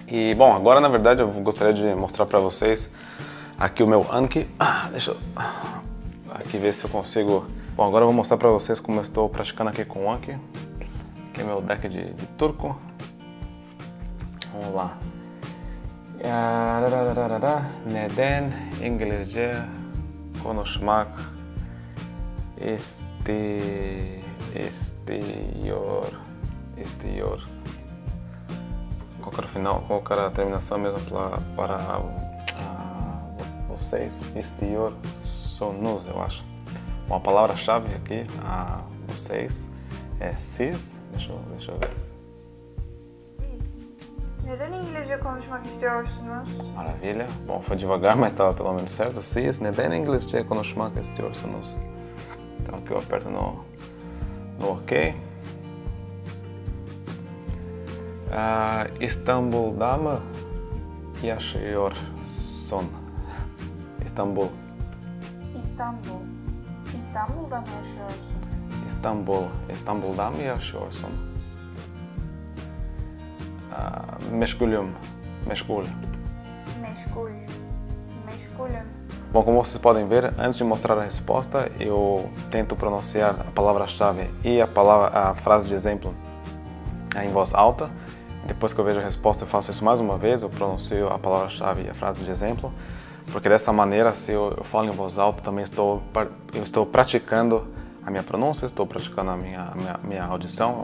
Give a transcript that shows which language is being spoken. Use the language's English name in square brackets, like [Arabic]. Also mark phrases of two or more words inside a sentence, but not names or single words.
[Portuguese] E bom, agora na verdade eu gostaria de mostrar para vocês aqui o meu Anki. Deixa eu aqui ver se eu consigo. Bom, agora eu vou mostrar para vocês como eu estou praticando aqui com o Anki. Aqui é meu deck de turco. Vamos lá. [Turkish] Neden İngilizce konuşmak istiyor. [Portuguese] Colocar a terminação mesmo para vocês. Istiyorsunuz, eu acho. Bom, a palavra-chave aqui, a vocês, é siz. Deixa eu ver. [Turkish] Neden İngilizce konuşmak istiyorsunuz? [Portuguese] Maravilha. Bom, foi devagar, mas estava pelo menos certo. [Turkish] Siz neden İngilizce konuşmak istiyorsunuz? [Portuguese] Então aqui eu aperto no OK. [Turkish] İstanbul'da mı yaşıyorsun? İstanbul. İstanbul'da mı yaşıyorsun? İstanbul'da mı yaşıyorsun? Meşgulüm. Meşgulüm. [Portuguese] Bom, como vocês podem ver, antes de mostrar a resposta, eu tento pronunciar a palavra-chave e a frase de exemplo em voz alta. Depois que eu vejo a resposta, eu faço isso mais uma vez, eu pronuncio a palavra-chave e a frase de exemplo, porque dessa maneira, se eu falo em voz alta, também eu estou praticando a minha pronúncia, estou praticando a minha audição.